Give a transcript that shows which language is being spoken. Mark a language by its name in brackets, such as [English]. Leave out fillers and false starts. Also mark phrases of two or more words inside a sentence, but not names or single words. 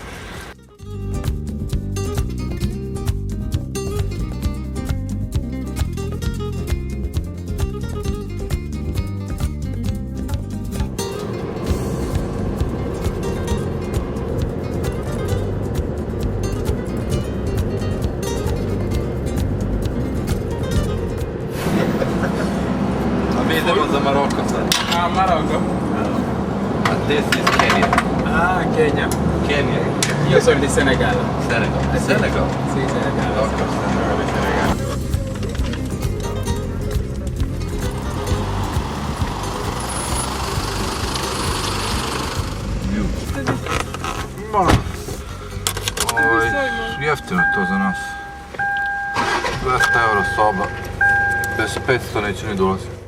[Croatian] Idemo za Maroko sad. [Italian] Marocco? [English] This is Kenya. Kenya. Kenya. [Italian] Io sono di Senegal. Senegal. Senegal? Sì, Senegal. [Croatian] Dobro, Senegal i Senegal. Jeftino je to za nas. 200 euro soba. Bez 500 neće ni dolaziti.